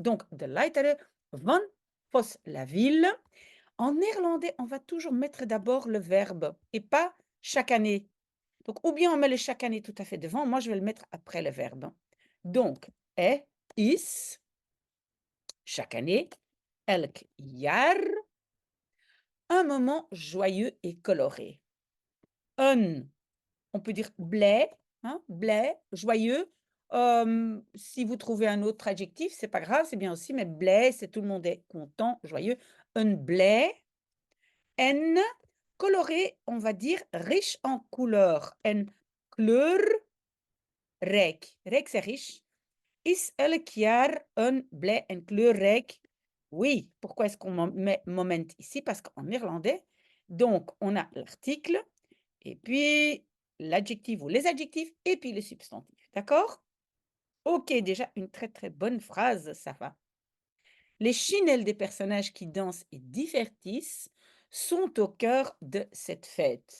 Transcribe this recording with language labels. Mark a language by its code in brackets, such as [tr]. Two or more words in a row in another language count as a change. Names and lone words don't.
[fr] Donc de Laitare, van Fos-la-Ville. En néerlandais, on va toujours mettre d'abord le verbe et pas chaque année. Donc, ou bien on met le chaque année tout à fait devant, moi je vais le mettre après le verbe. Donc, est, is, chaque année, [nl] elk jaar, [fr] un moment joyeux et coloré. Un, on peut dire blij, hein, blij, joyeux. Si vous trouvez un autre adjectif, c'est pas grave, c'est bien aussi, mais blij, c'est tout le monde est content, joyeux. Un blij. En, coloré, on va dire riche en couleurs. [nl] En kleurrijk. Rijk, [fr] c'est riche. [nl] Is elk jaar een blij en kleurrijk? [fr] Oui. Pourquoi est-ce qu'on met moment ici? Parce qu'en néerlandais, donc on a l'article et puis l'adjectif ou les adjectifs et puis le substantif. D'accord? OK, déjà une très très bonne phrase, ça va. Les chinelles des personnages qui dansent et divertissent sont au cœur de cette fête.